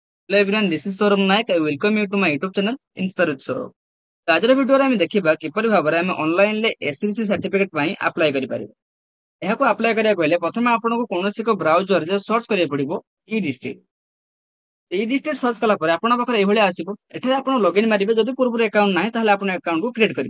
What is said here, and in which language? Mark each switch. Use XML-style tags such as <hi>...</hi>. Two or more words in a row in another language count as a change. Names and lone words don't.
<en>Hello everyone, this is Saurabh Naik. I welcome you to my YouTube channel Inspire with Saurabh.</en> <or>ତ ଆଜିର ଭିଡିଓରେ ଆମେ ଦେଖିବା କିପରି ଭାବରେ ଆମେ ଅନଲାଇନରେ ଏସସିବିସି ସାର୍ଟିଫିକେଟ ପାଇଁ ଆପ୍ଲାଏ କରିପାରିବା। ଏହାକୁ ଆପ୍ଲାଏ କରିବାକୁ ହେଲେ ପ୍ରଥମେ ଆପଣଙ୍କୁ କୌଣସି ଏକ ବ୍ରାଉଜରରେ ସର୍ଚ୍ଚ କରିବାକୁ ପଡିବ ଇ ଡିଷ୍ଟ୍ରିକ୍ଟ। ଇ ଡିଷ୍ଟ୍ରିକ୍ଟ ସର୍ଚ୍ଚ କଲା ପରେ ଆପଣଙ୍କ ପାଖରେ ଏଇଭଳିଆ ଆସିବ। ଏଠାରେ ଆପଣ ଲଗ୍ଇନ୍ ମାରିବେ। ଯଦି ପୂର୍ବରୁ ଆକାଉଣ୍ଟ ନାହିଁ ତାହେଲେ ଆପଣ ଆକାଉଣ୍ଟକୁ କ୍ରିଏଟ୍ କରିବେ।</or>